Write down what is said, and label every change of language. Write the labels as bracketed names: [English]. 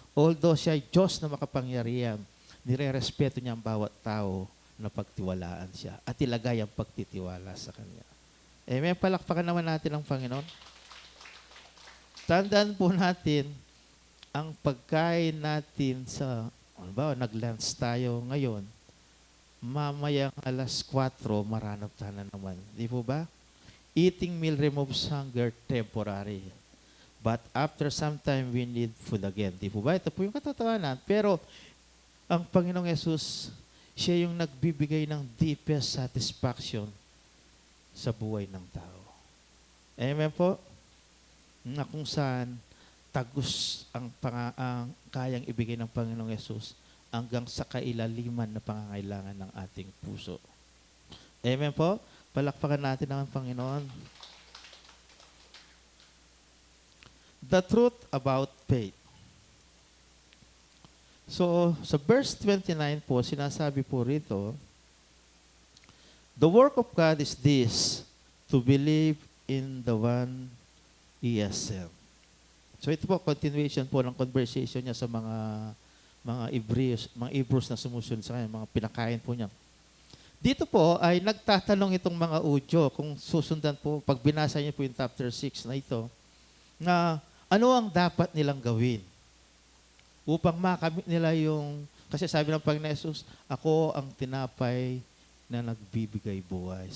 [Filipino] Although siya ay Diyos na makapangyarihan, nire-respeto niya ang bawat tao na pagtiwalaan siya at ilagay ang pagtitiwala sa Kanya. Amen. Palakpakan naman natin ang Panginoon. Tandaan po natin ang pagkain natin sa, nag-lunch tayo ngayon, mamayang alas 4, maranap na naman. Di po ba? [English] Eating meal removes hunger temporary. But after some time, we need food again. [Filipino] Di po ba? Ito po yung katotohanan. Pero, ang Panginoong Yesus, siya yung nagbibigay ng [English] deepest satisfaction [Filipino] sa buhay ng tao. Amen po? Na kung saan tagus ang kayang ibigay ng Panginoong Yesus hanggang sa kailaliman na pangangailangan ng ating puso. Amen po? Palakpakan natin ang Panginoon. [English] The truth about faith. So, [Filipino] sa verse 29 po, sinasabi po rito, [English] the work of God is this, to believe in the one He has sent. [Filipino] So, ito po, continuation po ng conversation niya sa mga Hebrews na sumusunod sa kanya, mga pinakain po niya. Dito po ay nagtatanong itong mga udyo, kung susundan po, pag binasa niyo po yung chapter 6 na ito, na ano ang dapat nilang gawin upang makamit nila yung, kasi sabi ng Panginoon Jesus, ako ang tinapay na nagbibigay buhay.